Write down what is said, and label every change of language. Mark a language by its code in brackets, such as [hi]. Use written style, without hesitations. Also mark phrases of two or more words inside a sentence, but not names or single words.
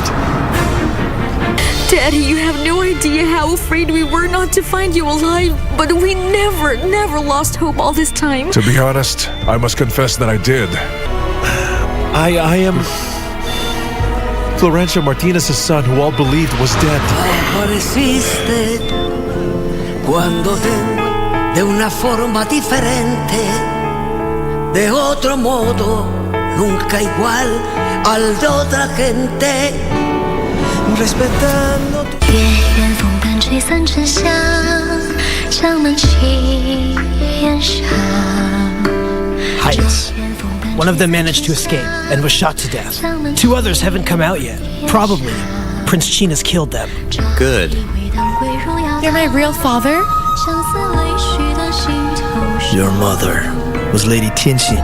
[en] Daddy, you have no idea how afraid we were not to find you alive, but we never lost hope all this time. To be honest, I must confess that I did. I am Florencio Martinez's son, who all believed was dead. [es] Cuando tengo de una forma diferente, de otro modo, nunca igual al de otra gente. Respetando tu [zh] 月圆风淡吹散沉香，江南青烟上。 [en] Heights. One of them managed to escape and was shot to death. 2 others haven't come out yet. Probably Prince China's killed them. Good. You're my real father? Your mother was Lady Tianxin.